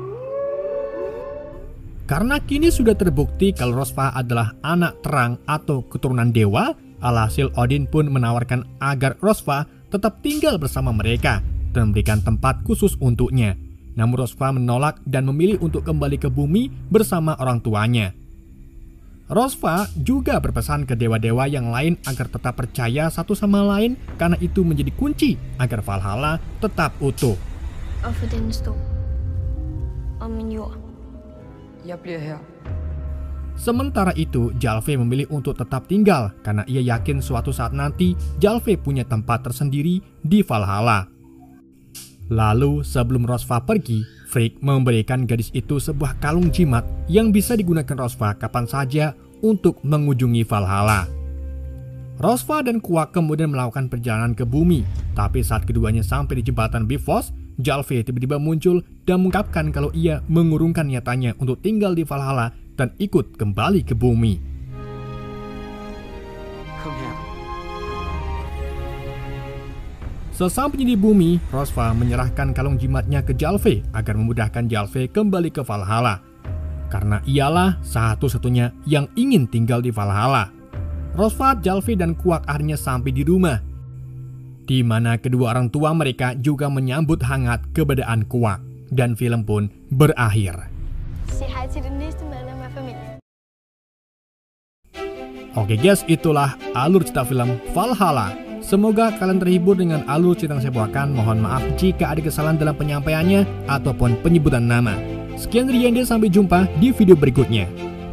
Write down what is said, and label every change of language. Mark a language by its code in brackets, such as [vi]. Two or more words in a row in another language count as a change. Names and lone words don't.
[id] Karena kini sudah terbukti kalau Rosva adalah anak terang atau keturunan dewa, alhasil Odin pun menawarkan agar Rosva tetap tinggal bersama mereka dan memberikan tempat khusus untuknya. Namun Rosva menolak dan memilih untuk kembali ke bumi bersama orang tuanya. Rosva juga berpesan ke dewa-dewa yang lain agar tetap percaya satu sama lain karena itu menjadi kunci agar Valhalla tetap utuh. [da] Og for denne stol. Og min jord. Jeg bliver her. [id] Sementara itu, Jalve memilih untuk tetap tinggal karena ia yakin suatu saat nanti Jalve punya tempat tersendiri di Valhalla. Lalu sebelum Rosva pergi, Frigg memberikan gadis itu sebuah kalung jimat yang bisa digunakan Rosva kapan saja untuk mengunjungi Valhalla. Rosva dan Quark kemudian melakukan perjalanan ke bumi, tapi saat keduanya sampai di jembatan Bifrost, Jalve tiba-tiba muncul dan mengungkapkan kalau ia mengurungkan niatannya untuk tinggal di Valhalla dan ikut kembali ke bumi. [da] Kom her. [id] Sesampainya di bumi, Rosva menyerahkan kalung jimatnya ke Jalve agar memudahkan Jalve kembali ke Valhalla. Karena ialah satu-satunya yang ingin tinggal di Valhalla. Rosva, Jalve, dan Quark akhirnya sampai di rumah, di mana kedua orang tua mereka juga menyambut hangat keberadaan Quark, dan film pun berakhir. [da] Sig hej til det næste medlem af familien. [id] Oke guys, itulah alur cerita film Valhalla. Semoga kalian terhibur dengan alur cerita yang saya bawakan. Mohon maaf jika ada kesalahan dalam penyampaiannya ataupun penyebutan nama. Sekian dari Yende, sampai jumpa di video berikutnya.